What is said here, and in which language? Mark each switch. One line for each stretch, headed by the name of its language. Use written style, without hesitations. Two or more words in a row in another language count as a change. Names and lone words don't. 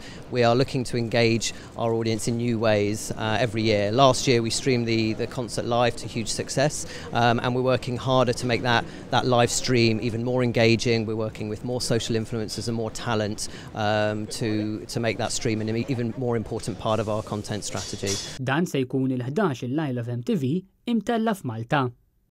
English: We are looking to engage our audience in new ways every year. Last year we streamed the concert live to huge success, and we're working harder to make that live stream even more engaging. We're working with more social influencers and more talent to make that stream an even more important part of our content strategy.
Maltese: Dan se jkun il-11 il-Isle of MTV imtella f'Malta.